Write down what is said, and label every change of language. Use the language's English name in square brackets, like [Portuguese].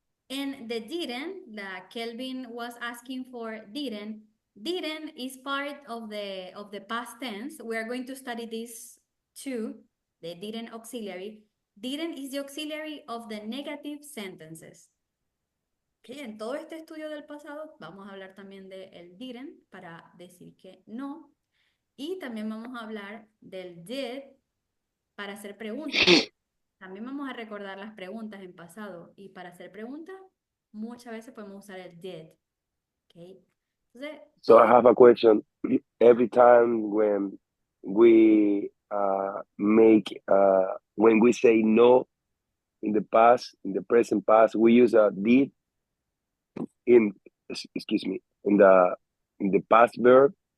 [English] And the didn't that Kelvin was asking for didn't is part of the past tense. We are going to study this too, the didn't auxiliary. Didn't is the auxiliary of the negative sentences. [Spanish] Okay, en todo este estudio del pasado vamos a hablar también de el didn't para decir que no. Y también vamos a hablar del did para hacer preguntas. También vamos a recordar las preguntas en pasado. Y para hacer preguntas, muchas veces podemos usar el did. Okay. Entonces, [English] So I have a question. Every time when we when we say no in the past, in the present past, we use a did in the past verb.